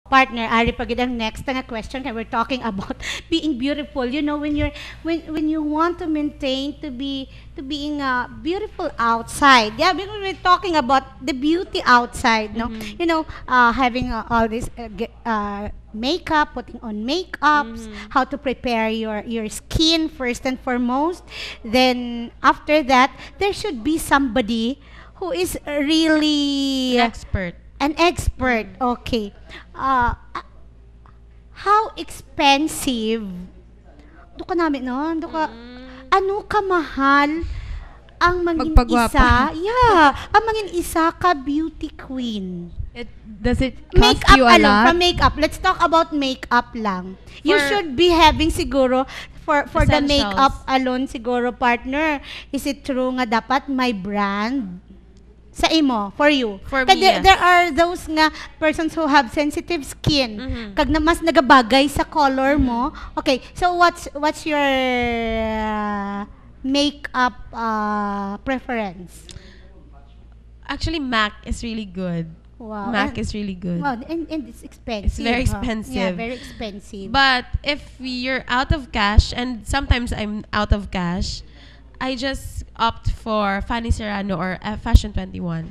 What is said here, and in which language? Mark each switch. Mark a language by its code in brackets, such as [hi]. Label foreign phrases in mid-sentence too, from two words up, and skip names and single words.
[hil] Partner, Ari pagid ang next nga question kay [en] we're talking about being beautiful. You know, when you want to maintain to being beautiful outside. Yeah, because we're talking about the beauty outside, no? Mhm. You know, having all this makeup, putting on makeups, Mhm. how to prepare your skin first and foremost. Then after that, there should be somebody who is An really expert. an expert. Mm. Okay. How expensive? [hil] Do ka namin no? Do ka Mm. ano kamahal ang mangin isa? Magpagwapa. Yeah, ang mangin isa ka beauty queen. [en] Does it cost Makeup you a alone, lot? from makeup. Let's talk about makeup lang. You For- should be having siguro for the Essentials. makeup alone siguro partner. Is it true [hil] nga dapat may brand? Sa imo, [en] for you. For Kaya me, yes. there are those nga persons who have sensitive skin. Mhm. [hil] Kag na mas nagabagay sa color mo. [en] Okay, so what's your makeup preference? Actually, MAC is really good. Wow. MAC is really good. Wow, and it's expensive. It's very huh? Yeah, expensive. very expensive. But if you're out of cash, and sometimes I'm out of cash, I just opt for Fanny Serrano or Fashion 21.